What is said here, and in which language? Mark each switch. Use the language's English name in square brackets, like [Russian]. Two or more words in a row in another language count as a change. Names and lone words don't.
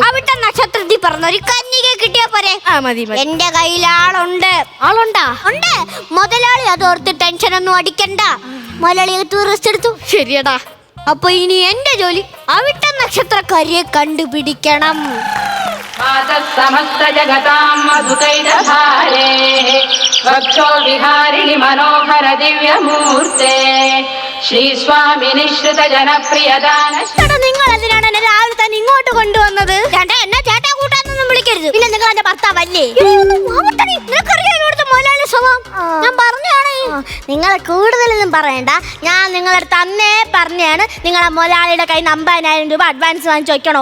[Malayalam] അവിട്ടം നക്ഷത്രത്തിൽ പറഞ്ഞ ഒരു കന്യകയെ കിട്ടിയാ പോരെ? മതി. എന്റെ കയ്യിൽ ആളുണ്ട്. ആളുണ്ടാ? ഉണ്ട്. മുതലാളി അതോർത്ത് ടെൻഷൻ ഒന്നും അടിക്കണ്ട. മുതലാളി ടൂറിസ്റ്റ് എടുത്തു. ശരിയടാ. അപ്പൊ ഇനി എന്റെ ജോലി അവിട്ട നക്ഷത്രക്കാരിയെ കണ്ടുപിടിക്കണം. [Sanskrit] समस्त जगतां मधुकैटभारे वक्षो विहारिणि मनोहर दिव्यमूर्ते श्रीस्वामि निश्रित जनप्रियदान. [Malayalam] നിങ്ങൾ എന്തിനാണ് എന്നെ രാവിലെ തന്നെ ഇങ്ങോട്ട് കൊണ്ടുവന്നത്? എന്നെ ചേട്ടാ കൂട്ടാനൊന്നും വിളിക്കരുത്. പിന്നെ നിങ്ങൾ എന്റെ ഭർത്താവല്ലേ? ഞാൻ പറഞ്ഞാണ്. നിങ്ങൾ കൂടുതലൊന്നും പറയണ്ട. ഞാൻ നിങ്ങളുടെ അടുത്ത് അന്നേ പറഞ്ഞാണ് നിങ്ങളെ മുതലാളിയുടെ കയ്യിൽ നിന്ന് 50,000 രൂപ അഡ്വാൻസ് വാങ്ങിച്ചു വെക്കണോ.